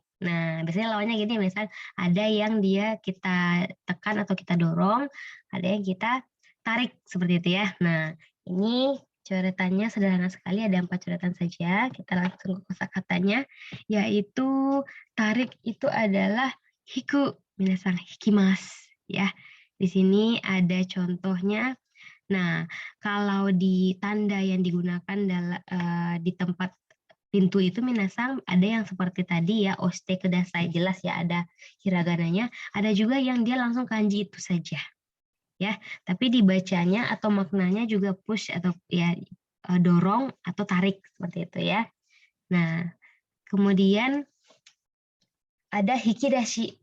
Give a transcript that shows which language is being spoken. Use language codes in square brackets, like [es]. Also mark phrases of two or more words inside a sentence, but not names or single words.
[id] Nah, biasanya lawannya gini, misal ada yang dia kita tekan atau kita dorong, ada yang kita tarik seperti itu ya. Nah, ini coretannya sederhana sekali, ada 4 coretan saja. Kita langsung ke kosakatanya, yaitu tarik itu adalah hiku, minasan hikimasu ya. Di sini ada contohnya. Nah, kalau di tanda yang digunakan di tempat pintu itu minasan ada yang seperti tadi ya, [ja] oshite kudasai, [id] jelas ya ada hiragananya, ada juga yang dia langsung kanji itu saja. Ya, tapi dibacanya atau maknanya juga push atau ya dorong atau tarik seperti itu ya. Nah, kemudian ada hikidashi.